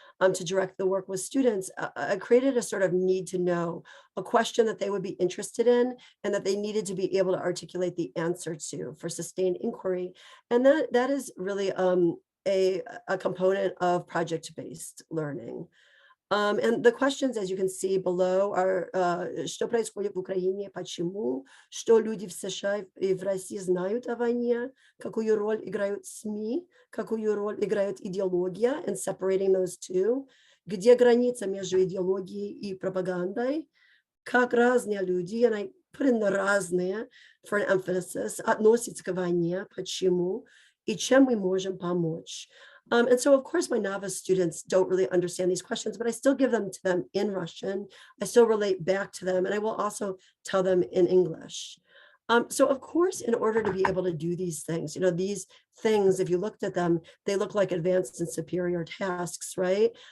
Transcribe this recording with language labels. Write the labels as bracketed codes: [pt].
[en] to direct the work with students, I created a sort of need to know, a question that they would be interested in and that they needed to be able to articulate the answer to for sustained inquiry. And that is really a component of project-based learning. And the questions, as you can see below, are [ru] что происходит в Украине, почему, что люди в США и в России знают о войне, какую роль играют СМИ, какую роль играет идеология, [en] and separating those two, [ru] где граница между идеологией и пропагандой, как разные люди, [en] and I put in the разные for an emphasis, [ru] относятся к войне, почему, и чем мы можем помочь. [en] And so, of course, my novice students don't really understand these questions, but I still give them to them in Russian. I still relate back to them, and I will also tell them in English. So, of course, in order to be able to do these things, these things, if you looked at them, they look like advanced and superior tasks, right?